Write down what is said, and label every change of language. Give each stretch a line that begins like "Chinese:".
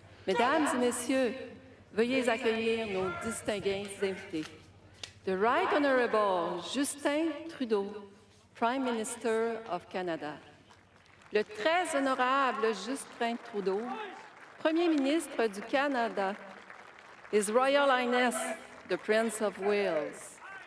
French: Mesdames et messieurs, veuillez accueillir nos distingués invités.
English: The Right Honorable Justin Trudeau, Prime Minister of Canada.
French: Le très honorable Justin Trudeau, Premier ministre du Canada.
English: His Royal Highness, the Prince of Wales.